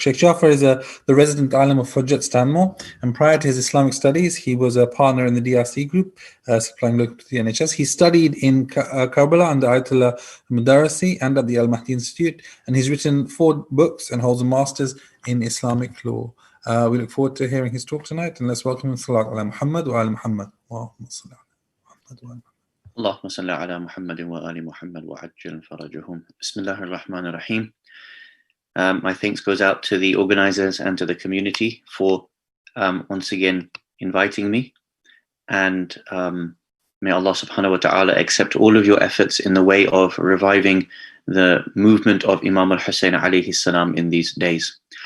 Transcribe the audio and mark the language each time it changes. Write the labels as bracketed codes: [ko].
[en] Shaykh Jaffer is the resident Aalim of Hujjat, Stanmore, and prior to his Islamic studies, he was a partner in the DRC group, supplying locum to the NHS. He studied in Kerbala under Ayatollah al Modarresi and at the Al-Mahdi Institute, and he's written 4 books and holds a master's in Islamic law. We look forward to hearing his talk tonight, and let's welcome him. [ar] Salat ala Muhammad wa ala Muhammad. Allahumma salli ala Muhammad wa ala اللهم صل على محمد وآل محمد وعجل فرجهم. Bismillah ar-Rahman ar-Rahim. [en] My thanks goes out to the organizers and to the community for once again inviting me, and may Allah subhanahu wa ta'ala accept all of your efforts in the way of reviving the movement of Imam al-Hussein alayhi salam in these days.